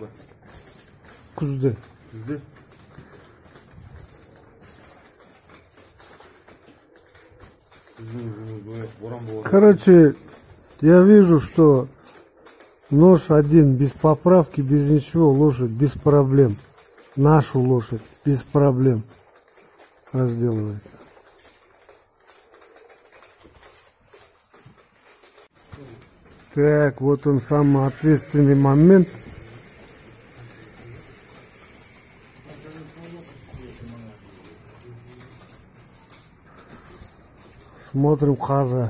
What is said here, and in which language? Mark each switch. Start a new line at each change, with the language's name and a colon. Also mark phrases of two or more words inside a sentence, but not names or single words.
Kazakh: Күзде. Күзде?
Russian: Короче, я вижу, что нож один без поправки, без ничего, лошадь без проблем. Нашу лошадь без проблем разделывает. Так, вот он самый ответственный момент. Смотрим қазы.